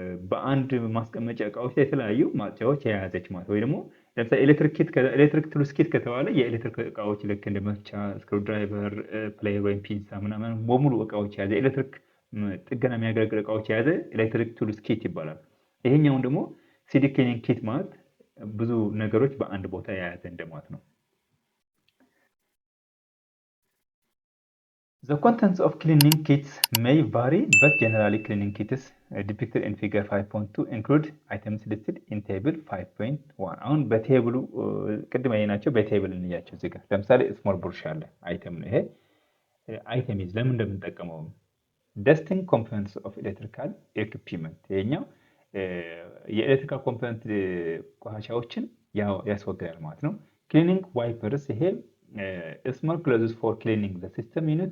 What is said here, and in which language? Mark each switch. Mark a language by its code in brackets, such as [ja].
[am] በአንድ ማስቀመጫ እቃዎች ላይ የተለያዩ ማጽጃዎች የያዘች ማለት ወይ ደግሞ ለምሳሌ ኤሌክትሪክ ቱልስ ኪት ከተባለ የኤሌክትሪክ እቃዎች ልክ እንደ መፍቻ፣ ስክሩ ድራይቨር፣ ፕሌየር ወይም ፒንሳ ምናምን በሙሉ እቃዎች የያዘ ኤሌክትሪክ ጥገና የሚያገለግል እቃዎች የያዘ ኤሌክትሪክ ቱልስ ኪት ይባላል። ይሄኛውን ደግሞ ሲዲ ክሊኒንግ ኪት ማለት ብዙ ነገሮች በአንድ ቦታ የያዘ እንደማለት ነው። [en] The contents of cleaning kits may vary, but generally cleaning kits depicted in figure 5.2 include items listed in table 5.1. [am] አሁን በቴብሉ ቅድም ያየናቸው በቴብል እንያቸው እዚህ ጋር ለምሳሌ ስሞል ብሩሽ አለ አይተም ነው። ይሄ አይተም ይዝ ለምን እንደምንጠቀመው [en] dusting components of electrical equipment [am] ይሄኛው የኤሌክትሪካል ኮምፖነንት ቆሻሻዎችን ያስወግዳል ማለት ነው። ክሊኒንግ ዋይፐርስ ይሄ [en] small clothes for cleaning the system